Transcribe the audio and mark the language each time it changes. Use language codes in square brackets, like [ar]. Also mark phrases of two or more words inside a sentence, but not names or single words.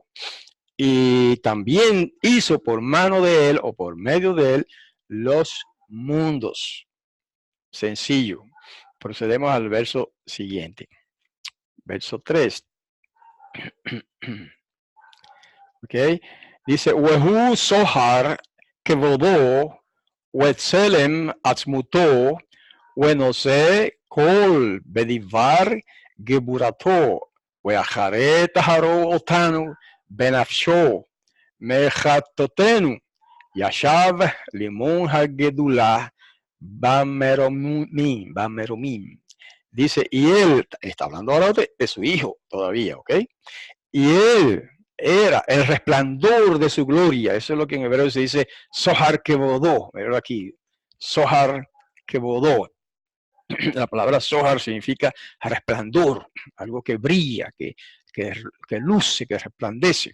[es] Y también hizo por mano de él o por medio de él los mundos. Sencillo. Procedemos al verso siguiente. Verso 3. Ok. Dice, [he] והוא זוהר כבודו וצלם עצמותו ונושא כל בדבר גבורתו ואחרי טהרו אותנו בנפשו מחטאתינו ישב לימין הגדולה במרומים. [es] Dice, y él, está hablando ahora de su hijo todavía, ¿ok? Y él era el resplandor de su gloria. Eso es lo que en hebreo se dice [he] זוהר כבודו. [es] Míralo aquí, [he] זוהר כבודו. [es] La palabra Sohar significa resplandor, algo que brilla, que luce, que resplandece.